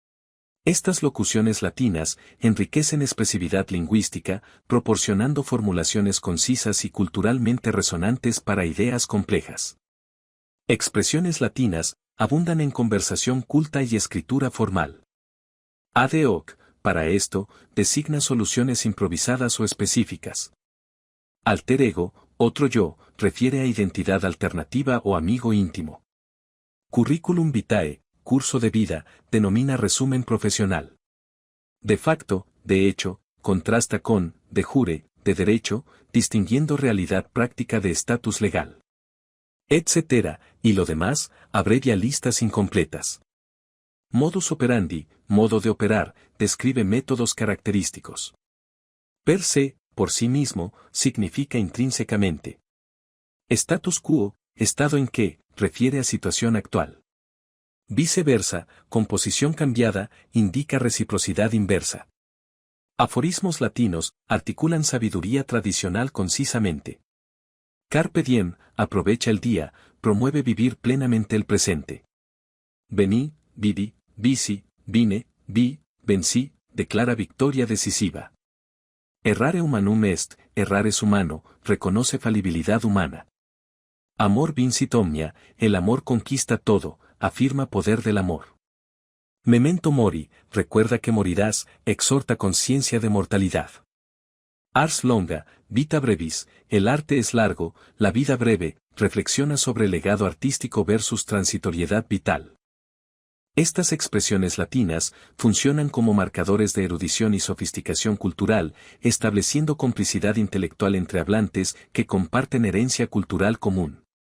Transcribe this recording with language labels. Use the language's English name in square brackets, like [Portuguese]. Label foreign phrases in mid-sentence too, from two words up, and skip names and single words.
[Spanish] Estas locuciones latinas enriquecen expresividad lingüística, proporcionando formulaciones concisas y culturalmente resonantes para ideas complejas. Expresiones latinas abundan en conversación culta y escritura formal. [Latin] Ad hoc, [Spanish] para esto, designa soluciones improvisadas o específicas. [Latin] Alter ego, [Spanish] otro yo, refiere a identidad alternativa o amigo íntimo. [Latin] Curriculum vitae, [Spanish] curso de vida, denomina resumen profesional. [Latin] De facto, [Spanish] de hecho, contrasta con, [Latin] de jure, [Spanish] de derecho, distinguiendo realidad práctica de estatus legal. Etcétera, y lo demás, abrevia listas incompletas. [Latin] Modus operandi, [Spanish] modo de operar, describe métodos característicos. [Latin] Per se, [Spanish] por sí mismo, significa intrínsecamente. [Latin] Status quo, [Spanish] estado en que, refiere a situación actual. Viceversa, composición cambiada, indica reciprocidad inversa. Aforismos latinos, articulan sabiduría tradicional concisamente. [Latin] Carpe diem, [Spanish] aprovecha el día, promueve vivir plenamente el presente. [Latin] Veni, vidi, vici, [Spanish] vine, vi, vencí, declara victoria decisiva. [Latin] Errare humanum est, [Spanish] errar es humano, reconoce falibilidad humana. [Latin] Amor vincit omnia, [Spanish] el amor conquista todo, afirma poder del amor. [Latin] Memento mori, [Spanish] recuerda que morirás, exhorta conciencia de mortalidad. [Latin] Ars longa, vita brevis, [Spanish] el arte es largo, la vida breve, reflexiona sobre el legado artístico versus transitoriedad vital. Estas expresiones latinas funcionan como marcadores de erudición y sofisticación cultural, estableciendo complicidad intelectual entre hablantes que comparten herencia cultural común.